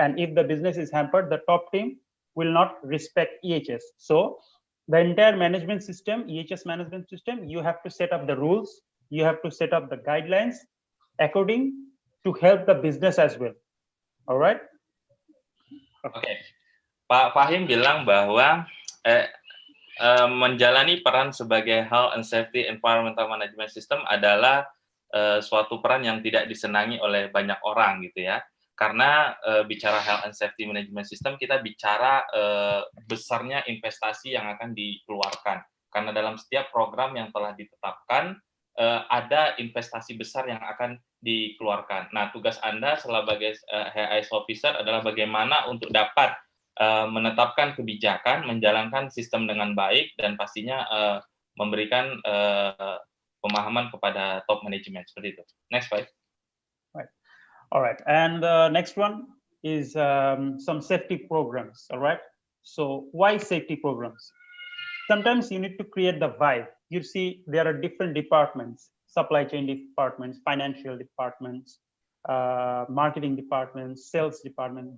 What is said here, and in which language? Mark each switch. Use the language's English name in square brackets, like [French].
[English] And if the business is hampered, the top team will not respect EHS. So the entire management system, EHS management system, you have to set up the rules, you have to set up the guidelines according to help the business as well. All right? Okay. [Indonesian] Pak Fahim bilang bahwa menjalani peran sebagai Health and Safety Environmental Management System adalah suatu peran yang tidak disenangi oleh banyak orang gitu ya. Karena bicara health and safety management system, kita bicara besarnya investasi yang akan dikeluarkan. Karena dalam setiap program yang telah ditetapkan, ada investasi besar yang akan dikeluarkan. Nah, tugas Anda sebagai HIS officer adalah bagaimana untuk dapat menetapkan kebijakan, menjalankan sistem dengan baik, dan pastinya memberikan pemahaman kepada top management. Seperti itu. [English] Next slide. All right, and the next one is some safety programs. All right, so why safety programs? Sometimes you need to create the vibe. You see, there are different departments: supply chain departments, financial departments, marketing departments, sales department.